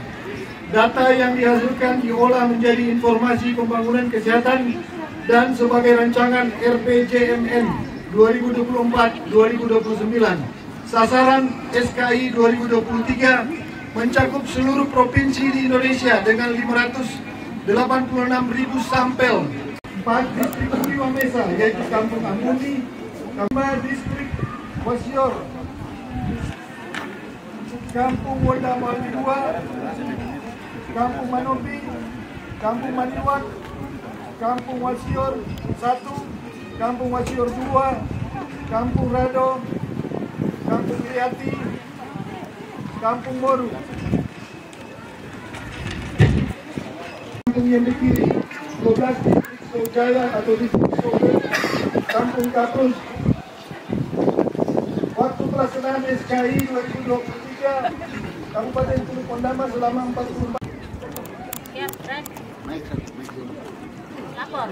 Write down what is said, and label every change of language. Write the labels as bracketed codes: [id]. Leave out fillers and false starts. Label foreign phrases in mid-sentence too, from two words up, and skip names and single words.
[id] Data yang dihasilkan diolah menjadi informasi pembangunan kesehatan dan sebagai rancangan RPJMN 2024-2029. Sasaran SKI 2023 mencakup seluruh provinsi di Indonesia dengan 586.000 sampel. 4 distrik Prima Mesa yaitu Kampung Ambuni, Distrik Wasior, Kampung Wendama 2, Kampung Manopi, Kampung Maniwak, Kampung Wasior 1, Kampung Wasior 2, Kampung Rado, Kampung Kriati, Kampung Moru, Kampung yang di kiri, 12 distrik Sojaya atau distrik Sobe, Kampung Kaprus. Waktu pelaksanaan SKI 2023, Kabupaten Teluk Wendama selama 44. Siap, Red. Lapor.